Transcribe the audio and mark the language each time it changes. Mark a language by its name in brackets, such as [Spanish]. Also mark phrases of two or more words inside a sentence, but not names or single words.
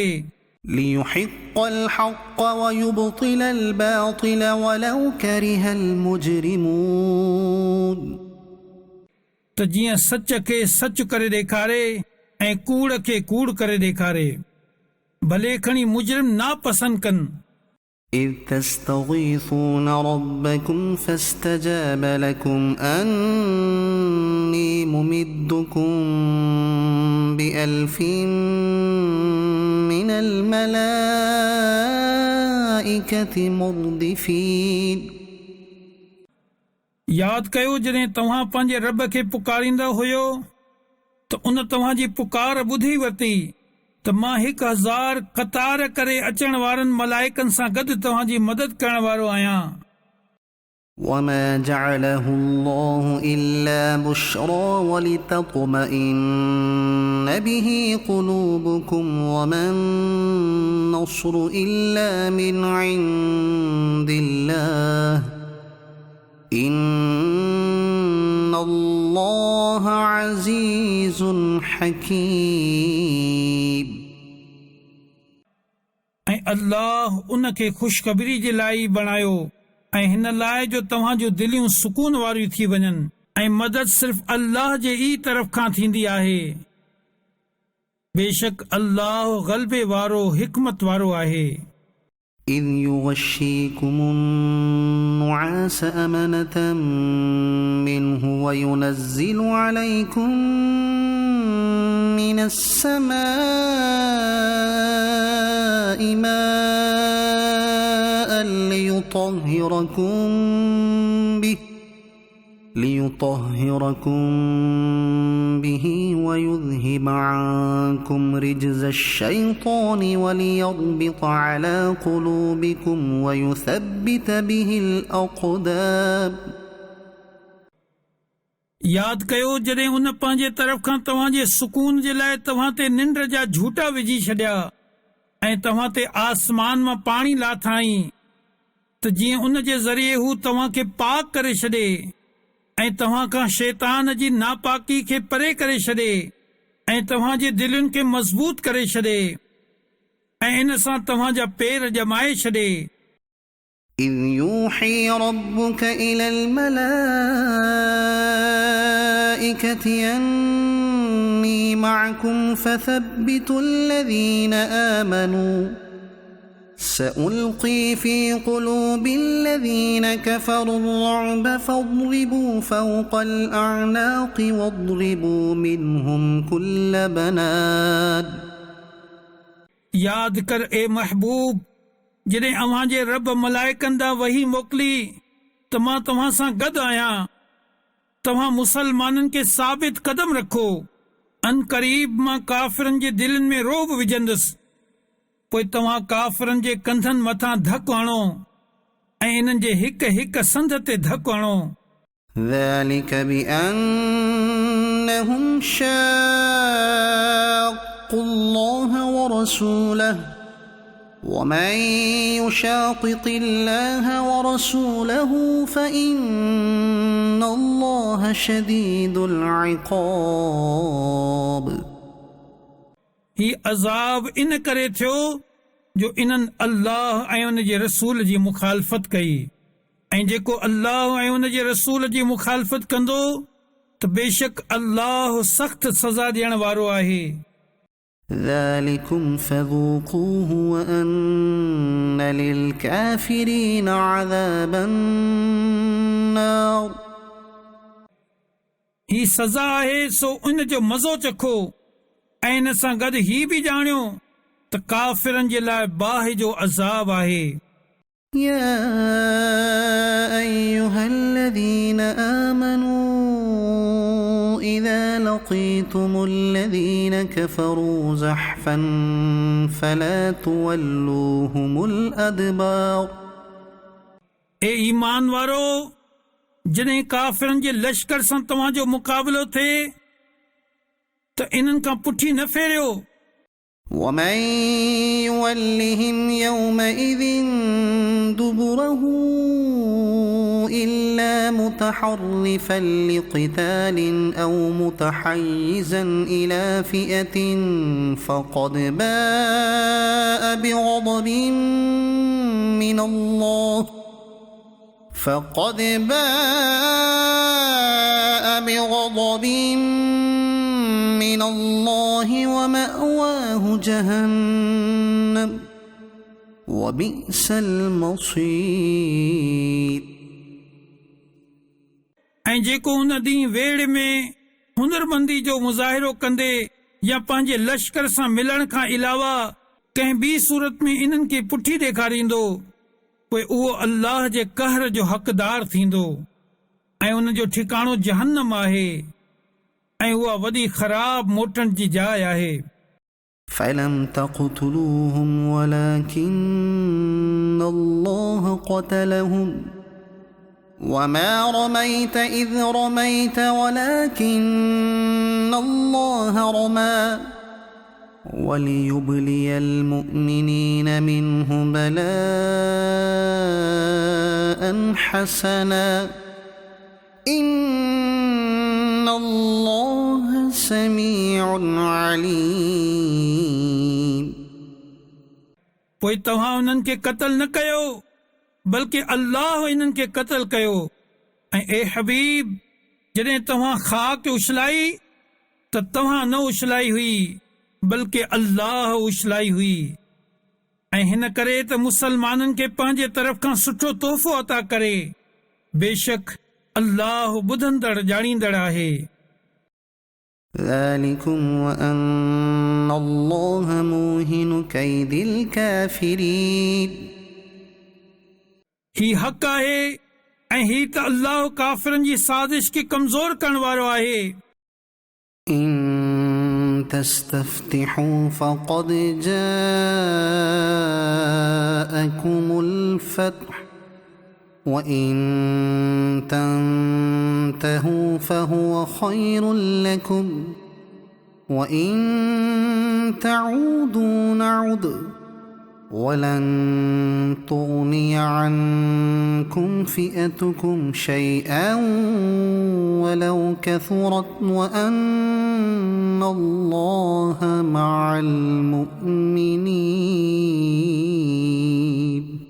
[Arabic] لِيُحِقَّ الْحَقَّ وَيُبْطِلَ الْبَاطِلَ وَلَوْ كَرِهَ الْمُجْرِمُونَ [Sindhi] त जीअं सच खे सच करे ॾेखारे ऐं कूड़ खे कूड़ करे ॾेखारे भले खणी मुजरिम नापसंद कनि [Arabic] إِذْ تَسْتَغِيثُونَ رَبَّكُمْ فَاسْتَجَابَ لَكُمْ أَنِّي مُمِدُّكُمْ بِأَلْفٍ مِّنَ الْمَلَائِكَةِ مُرْدِفِينَ [Sindhi] यादि कयो जॾहिं तव्हां पंहिंजे रब खे पुकारींदा हुयो त उन तव्हांजी पुकार ॿुधी वरिती त मां 1000 क़तार करे अचण वारनि मलाइकनि सां गॾु तव्हांजी मदद करण वारो आहियां [Arabic] وَمَا جَعَلَهُ اللَّهُ إِلَّا بُشْرَى وَلِتَطْمَئِنَّ بِهِ قُلُوبُكُمْ وَمَا النَّصْرُ إِلَّا مِنْ عِندِ اللَّهِ إِنَّ اللَّهَ عَزِيزٌ حَكِيمٌ [Sindhi] ऐं अल्लाह उन खे ख़ुशख़बरी जे लाइ बणायो ऐं हिन लाइ जो तव्हां जूं दिलियूं सुकून वारियूं थी वञनि ऐं मदद सिर्फ़ अल्लाह जे ई तरफ़ खां थींदी आहे बेशक अल्लाह ग़लबे वारो हिकमत वारो आहे [Arabic] إِذْ يُغَشِّيكُمُ النُّعَاسَ أَمَنَةً مِّنْهُ وَيُنَزِّلُ عَلَيْكُم مِّنَ السَّمَاءِ مَاءً لِيُطَهِّرَكُم بِهِ وَيُذْهِبَ عَنكُمْ رِجْزَ الشَّيْطَانِ وَلِيَرْبِطَ عَلَى قُلُوبِكُمْ وَيُثَبِّتَ بِهِ الْأَقْدَامَ [Sindhi] यादि कयो जॾहिं उन पंहिंजे तरफ़ खां तव्हांजे सुकून जे लाइ तव्हां ते निंड जा झूटा विझी छॾिया ऐं तव्हां ते आसमान मां पाणी लाथाई त जीअं उन जे ज़रिए हू तव्हां खे पाक करे छॾे ऐं तव्हां खां शैतान जी नापाकी खे परे करे छॾे ऐं तव्हांजी दिलुनि खे मज़बूत करे छॾे ऐं इन सां तव्हांजा पेर ॼमाए छॾे [Arabic] إِذْ يُوحِي رَبُّكَ إِلَى الْمَلَائِكَةِ أَنِّي مَعَكُمْ فَثَبِّتُوا الَّذِينَ آمَنُوا سَأُلْقِي فِي قُلُوبِ الَّذِينَ كَفَرُوا الرُّعْبَ فَاضْرِبُوا فَوْقَ الْأَعْنَاقِ وَاضْرِبُوا مِنْهُمْ كُلَّ بَنَانٍ [Sindhi] यादि कर ए महबूब जॾहिं अव्हांजे रब मलाइकनि ॾांहुं वही मोकिली त मां तव्हां सां गॾु आहियां तव्हां मुसलमाननि खे साबित कदम रखो अन क़रीब मां काफ़िरनि जे दिलनि में रोब विझंदुसि, पोइ तव्हां काफ़िरनि जे कंधनि मथां धकु हणो ऐं इन्हनि जे हिक हिक संध ते धकु हणो। [Arabic] ذلك بأنهم شاقوا الله ورسوله ومن يشاقق الله ورسوله فإن الله شديد العقاب। [Sindhi] ही अज़ाब इन करे थियो जो इन्हनि अल्लाह ऐं उन जे रसूल जी मुखालफ़त कई, ऐं जेको अल्लाह ऐं उन जे रसूल जी मुखालफ़त कंदो त बेशक अल्लाह सख़्त सज़ा ॾियण वारो आहे। [Arabic] ذلكم فذوقوه وأن للكافرين عذاب النار। [Sindhi] ही सज़ा आहे सो उन जो मज़ो चखो, ऐं इन सां गॾु ही बि ॼाणियो त काफ़िरनि जे लाइ बाहि जो अज़ाब आहे। [Arabic] يا أيها الذين آمنوا إذا لقيتم الذين كفروا زحفا فلا تولوهم الأدبار। [Sindhi] ए ईमान वारो, जॾहिं काफ़िरनि जे लश्कर सां तव्हांजो मुक़ाबिलो थिए त इन्हनि खां पुठी न फेरियो। [Arabic] ومن يولهم يومئذ دبره إلا متحرفا لقتال أو متحيزا إلى فئة فقد باء بغضب من الله ومأواه جهنم وبئس المصير। [Sindhi] ऐं जेको हुन ॾींहुं वेड़ में हुनरमंदी जो मुज़ाहिरो कंदे या पंहिंजे लश्कर सां मिलण खां अलावा कंहिं ॿी सूरत में इन्हनि खे पुठी ॾेखारींदो, पोइ उहो अल्लाह जे कहर जो हक़दार थींदो ऐं उन जो ठिकाणो जहन्नम आहे, ऐं उहा वॾी ख़राब मोटण जी जाइ आहे। [Arabic] فلم تقتلوهم ولكن الله قتلهم وما رميت إذ رميت ولكن الله رمى وليبلي المؤمنين منه بلاء حسنا إن الله سميع عليم। [Sindhi] पोइ तव्हां उन्हनि खे क़त्ल न कयो, बल्कि अल्लाह इन्हनि खे क़त्ल कयो। ऐं ए हबीब, जॾहिं तव्हां ख़ाक उछलाई त तव्हां न उछलाई हुई, बल्कि अल्लाह उछलाई हुई। ऐं हिन करे त मुसलमाननि खे पंहिंजे तरफ़ खां सुठो तोहफ़ो अता करे, बेशक अल्लाह ॿुधंदड़ ॼाणींदड़ आहे। [Arabic] ذلكم وأن الله موهن كيد الكافرين। [Sindhi] ही हक़ आहे ऐं ही त अल्लाह काफ़िरनि जी साज़िश खे कमज़ोर करण वारो आहे। [Arabic] إن تستفتحوا فقد جاءكم الفتح وإن تنتهوا فهو خير لكم وإن تعودوا نعد ولن تغني عنكم فئتكم شيئا ولو كثرت وأن الله مع المؤمنين۔